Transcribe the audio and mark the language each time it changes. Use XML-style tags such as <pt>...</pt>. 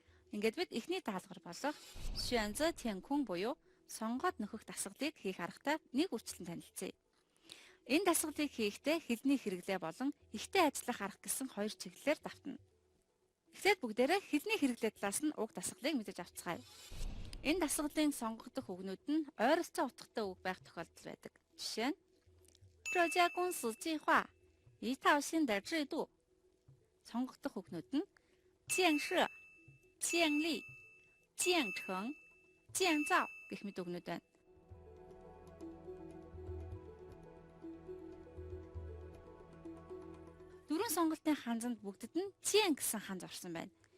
<mn>Ингээд бид эхний даалгавар болох 选择填空буюу сонгоод нөхөх дасгалыг хийх аргатай нэг үрчлэн танилцъя. Энэ дасгалыг хийхдээ хэлний хэрэглээ болон ихтэй ажиллах арга гэсэн хоёр чиглэлээр давтна. Эхлээд бүгдээрээ хэлний хэрэглээ талаас нь уг дасгалыг мэдэж авцгаая. Энэ дасгалын сонгогдох үгнүүд нь ойролцоо утгатай үг байх тохиолдол байдаг.</mn> <zh>Жишээ нь 这家公司计划一套新的制度.</zh> <mn>сонгогдох үгнүүд нь 建设、建立、建成、建造гэх мэт үгнүүд байна. Дөрвөн сонголтын ханзанд бүгдэд нь 建 гэсэн ханз орсон байна.</mn>